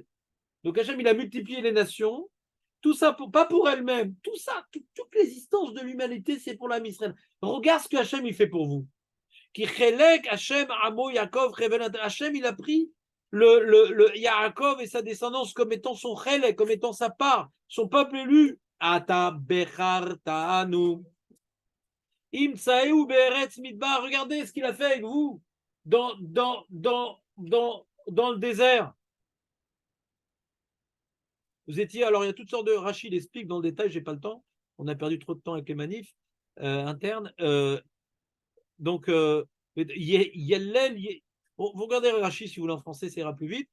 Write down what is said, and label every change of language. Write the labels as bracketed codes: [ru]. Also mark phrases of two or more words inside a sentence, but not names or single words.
[fr] Donc, Hachem, il a multiplié les nations, tout ça, pas pour elles-mêmes, tout ça, toute l'existence de l'humanité, c'est pour le [he] עם ישראל. [fr] Regarde ce que Hachem, il fait pour vous. [he] כי חלק השם, עמו, יעקב, [fr] Hachem, il a pris le Yaakov et sa descendance comme étant son chelek, comme étant sa part, son peuple élu. [he] אתה בחרתנו. ימצאהו בארץ מדבר. [fr] Regardez ce qu'il a fait avec vous dans le désert. Vous étiez, alors il y a toutes sortes de, Rachid explique dans le détail, j'ai pas le temps, on a perdu trop de temps avec les manifs internes. Donc, vous regardez Rachid, si vous voulez en français, ça ira plus vite.